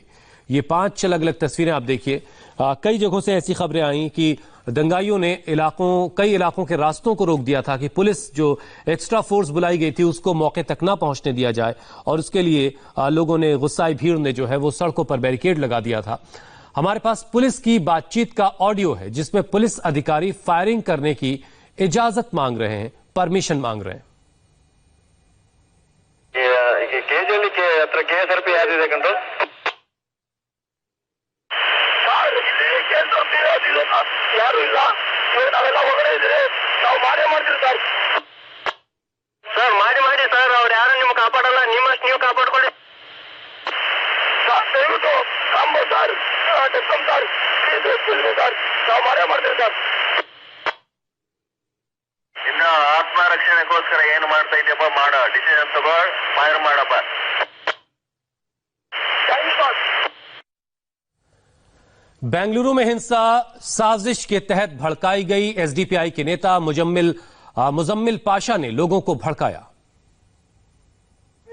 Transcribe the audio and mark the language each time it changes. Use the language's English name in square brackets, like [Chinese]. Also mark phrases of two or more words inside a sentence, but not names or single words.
[Hindi] ये 5 अलग अलग तस्वीरें आप देखिए। कई जगहों से ऐसी खबरें आई कि दंगाइयों ने कई इलाकों के रास्तों को रोक दिया था कि पुलिस जो [English] extra force [Hindi] बुलाई गई थी उसको मौके तक ना पहुंचने दिया जाए, और उसके लिए लोगों ने, गुस्साई भीड़ ने जो है वो सड़कों पर बैरिकेड लगा दिया था। हमारे पास पुलिस की बातचीत का ऑडियो है जिसमें पुलिस अधिकारी फायरिंग करने की इजाजत मांग रहे हैं, परमिशन मांग रहे हैं। [Kannada] ಯಾರು ಇಲ್ಲ, ನಾವೆಲ್ಲ ಹೊರಗಡೆ ಇದ್ರೆ ನಾವು ಮಾಡೇ ಮಾಡ್ತೀವಿ ಸರ್. ಸರ್ ಮಾಡಿ ಸರ್, ಅವ್ರು ಯಾರು ನಿಮ್ಗೆ ಕಾಪಾಡಲ್ಲ, ನಿಮ್ಮಷ್ಟು ನೀವು ಕಾಪಾಡ್ಕೊಳ್ಳಿ ಸರ್. ದಯವಿಟ್ಟು ನಮ್ಮ ಸರ್ ಸರ್ ಸರ್ ನಾವು ಮಾಡೇ ಮಾಡ್ತೀವಿ ಸರ್. ಇನ್ನು ಆತ್ಮರಕ್ಷಣೆಗೋಸ್ಕರ ಏನು ಮಾಡ್ತಾ ಇದೆಯಪ್ಪ, ಮಾಡೋ ಡಿಸಿಷನ್ ತಗೋ, ಫೈರ್ ಮಾಡಪ್ಪ. [Hindi] बेंगलुरु में हिंसा साजिश के तहत भड़काई गई। एसडीपीआई के नेता मुजम्मिल पाशा ने लोगों को भड़काया।